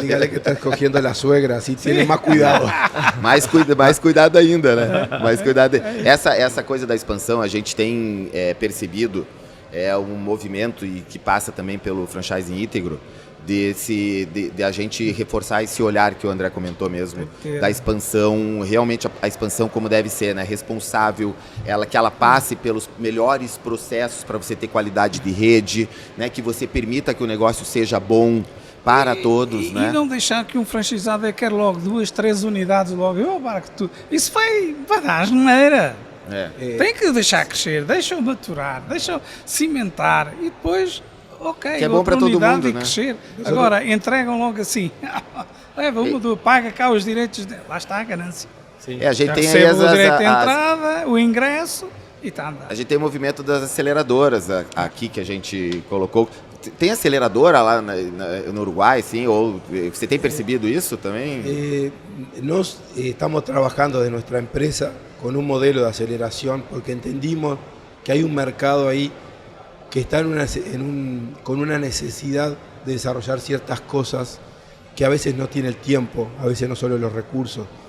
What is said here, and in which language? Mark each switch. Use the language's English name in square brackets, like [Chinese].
[Spanish] Dígale que está escogiendo a suegra, así tiene más cuidado. [Portuguese] Mais cuidado ainda, né? Mais cuidado. Essa coisa da expansão, a gente tem percebido, é um movimento e que passa também pelo franchising íntegro, de a gente reforçar esse olhar que o André comentou mesmo, da expansão, realmente a expansão como deve ser, né? Responsável, que ela passe pelos melhores processos para você ter qualidade de rede, né? Que você permita que o negócio seja bom para todos, né? E não deixar que um franchisado quer logo 2, 3 unidades logo, isso vai dar asneira. Tem que deixar crescer, deixa-o maturar, deixa-o cimentar e depois, que é bom para todo mundo, né? Crescer. Agora, entregam logo assim, leva paga cá os direitos, lá está a ganância. Sim. A gente tem aí o direito de entrada, o ingresso e está andando. A gente tem o movimento das aceleradoras aqui que a gente colocou. Tem aceleradora lá no Uruguai, sim? Ou você tem percebido isso também? Nós estamos trabalhando de nossa empresa com um modelo de aceleração porque entendimos que há mercado aí que está [Spanish] con una necesidad de desarrollar ciertas cosas que a veces no tiene el tiempo, a veces no solo los recursos.